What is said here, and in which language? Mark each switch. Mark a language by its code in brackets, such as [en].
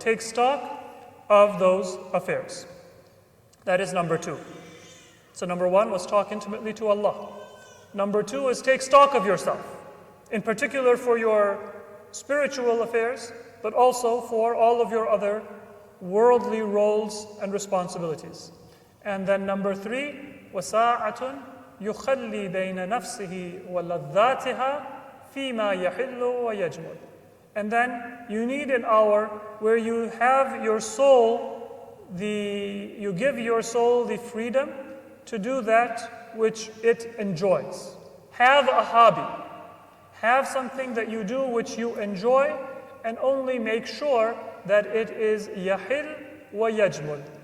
[en] Take stock of those affairs. That is number two. So number one was talk intimately to Allah. Number two is take stock of yourself. In particular for your spiritual affairs, but also for all of your other worldly roles and responsibilities. And then number three, [ar] وَسَاعَةٌ يُخَلِّي بَيْنَ نَفْسِهِ وَلَذَّاتِهَا فِيمَا يَحِلُّ وَيَجْمُلُ. [en] And then you need an hour where you have your soul, you give your soul the freedom to do that which it enjoys. Have a hobby. Have something that you do which you enjoy, and only make sure that it is yahil wa yajmul.